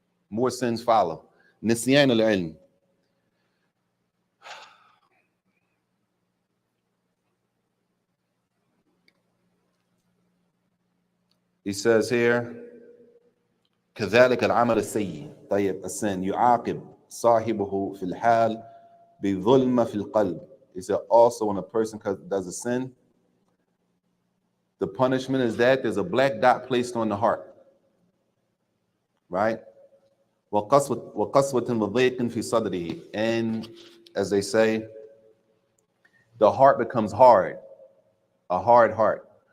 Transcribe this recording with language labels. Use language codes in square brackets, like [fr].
[en] More sins follow. [ar] نِسْيَانُ الْعِلْمِ. [en] He says here, [ar] كذلك العمل السيء. طيب السن يعاقب صاحبه في الحال بظلمة في القلب. [en] He said also when a person does a sin, the punishment is that there's a black dot placed on the heart, right? [ar] وقسوة وضيق في صدره. [en] And as they say, the heart becomes hard, a hard heart.